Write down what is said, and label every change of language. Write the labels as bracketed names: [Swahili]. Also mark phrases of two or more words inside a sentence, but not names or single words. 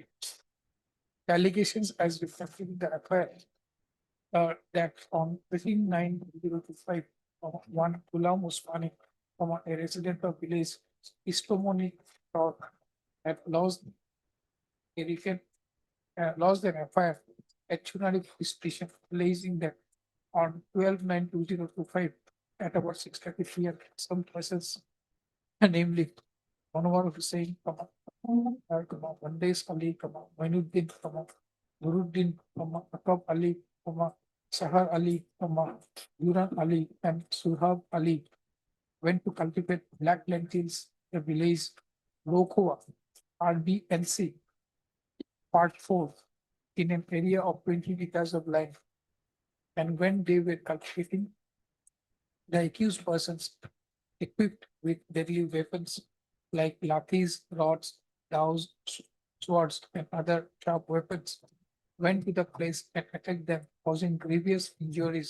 [English] The allegations as reflected in the FIR that on 13/9/2025, one Ghulam Usmani, a resident of village Istomoni Talk, had lost lost an FIR at Chunari police station, alleging that on 12/9/2025 at about 6:30 p.m. some persons, namely Anwar Hussain, Bandes Ali, Mainuddin, Nuruddin, Atab Ali, Sahar Ali, Duran Ali, and Suhab Ali went to cultivate black lentils, the village Lokhoa, RBNC, Part 4, in an area of 20 acres of land. And when they were cultivating, the accused persons, equipped with deadly weapons like lathis, rods, dows, swords, and other sharp weapons, went to the place and attacked them, causing grievous injuries.